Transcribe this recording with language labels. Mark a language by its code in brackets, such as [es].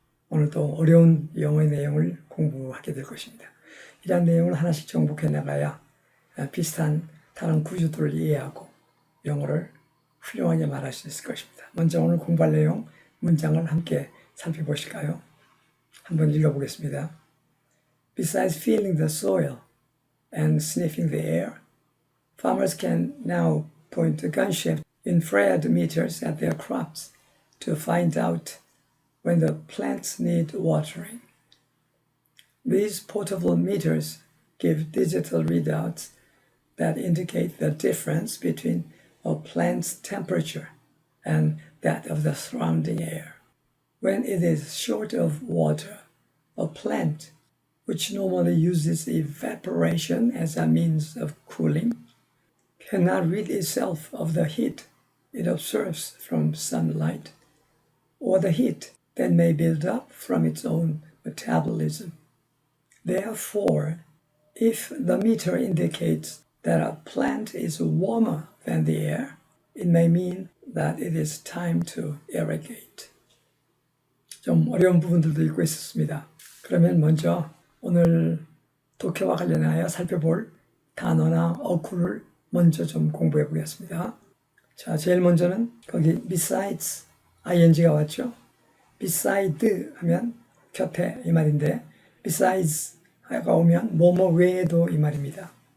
[ko] 오늘도 어려운 영어의 내용을 공부하게 될 것입니다. 이러한 내용을 하나씩 정복해 나가야 비슷한 다른 구조들을 이해하고 영어를 훌륭하게 말할 수 있을 것입니다. 먼저 오늘 공부할 내용 문장을 함께 살펴보실까요? 한번 읽어보겠습니다. [en] Besides feeling the soil and sniffing the air, farmers can now point gun-shaped infrared meters at their crops to find out when the plants need watering. These portable meters give digital readouts that indicate the difference between a plant's temperature and that of the surrounding air. When it is short of water, a plant, which normally uses evaporation as a means of cooling, cannot rid itself of the heat it absorbs from sunlight, or the heat that may build up from its own metabolism. Therefore, if the meter indicates that a plant is warmer than the air, it may mean that it is time to irrigate. [ko] 좀 어려운 부분들도 읽고 있었습니다. 그러면 먼저 오늘 독해와 관련하여 살펴볼 단어나 어구를 먼저 좀 공부해 보겠습니다. 자, 제일 먼저는 거기 besides ing가 왔죠. beside 하면 곁에 이 말인데 besides가 오면 뭐뭐 외에도 이 말입니다.